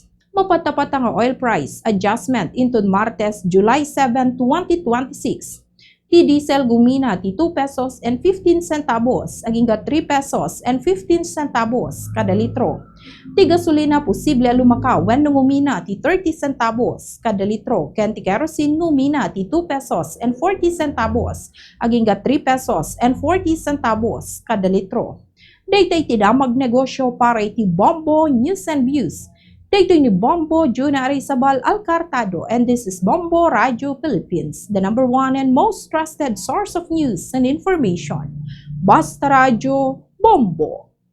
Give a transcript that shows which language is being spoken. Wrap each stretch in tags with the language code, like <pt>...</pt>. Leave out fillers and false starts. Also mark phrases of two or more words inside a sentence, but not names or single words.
<ilo>Mapatapat ang</ilo> <en>oil price adjustment into Martes, July 7, 2026.</en> <ilo>Ti diesel gumina ti</ilo> <en>2 pesos and 15 centavos agingga 3 pesos and 15 centavos</en> <ilo>kada litro. Ti gasolina posible lumakaw wenno gumina ti 30 centavos kada litro ken ti kerosene gumina ti</ilo> <en>2 pesos and 40 centavos agingga 3 pesos and 40 centavos</en> <ilo>kada litro. Daytoy ti damag negosyo para iti Bombo News and Views. Daytoy ni Bombo Juna Arizabal Alcartado,</ilo> <en>and this is Bombo Radio Philippines, the #1 and most trusted source of news and information.</en> <ilo>Basta Radio Bombo.</ilo>